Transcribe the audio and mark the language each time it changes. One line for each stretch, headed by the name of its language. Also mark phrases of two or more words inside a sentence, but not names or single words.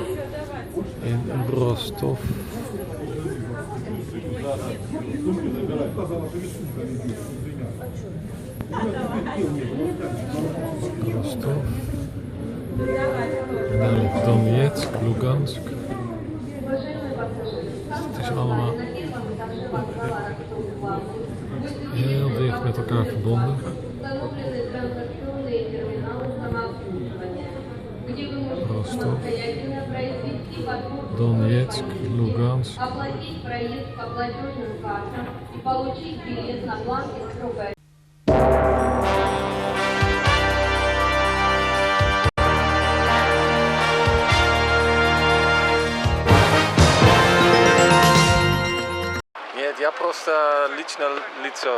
Dutch: In Rostov. Ростов.
Russian: Далее Донецк, Луганск.
Dutch: Het is allemaal heel dicht met elkaar verbonden.
Russian: Ростов, Донецк, Луганск. Оплатить проезд по платежным картам и получить билет на бланке с сроком. Нет, я просто лично лицо.